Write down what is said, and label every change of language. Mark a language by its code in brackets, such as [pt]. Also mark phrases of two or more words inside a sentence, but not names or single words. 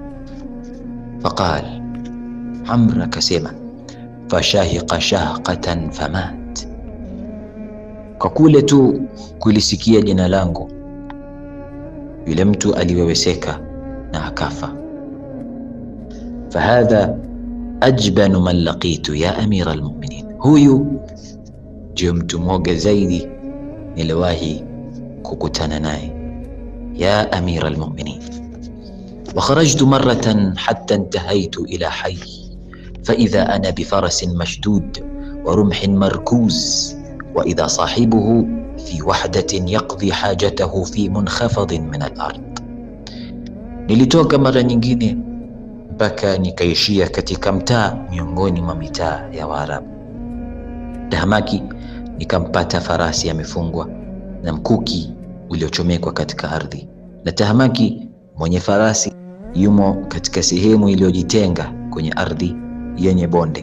[sw] Faqal, Amr akasema: [ar] فشهق شهقة فمات, [sw] kwa kule tu kulisikia jina langu yule mtu aliweweseka na akafa. [ar] فهذا أجبن من لقيت يا أمير المؤمنين, [sw] huyu ndio mtu mwoga zaidi niliwahi kukutana naye, [ar] يا أمير المؤمنين. وخرجت مرة حتى انتهيت إلى حي فإذا أنا بفرس مشدود ورمح مركوز وإذا صاحبه في وحدة يقضي حاجته في منخفض من الأرض. [sw] Nilitoka mara nyingine mpaka nikaishia katika mtaa miongoni mwa mitaa ya Waarabu. Tahamaki nikampata farasi amefungwa na mkuki uliochomekwa katika ardhi, na tahamaki mwenye farasi yumo katika sehemu iliyojitenga kwenye ardhi yenye bonde.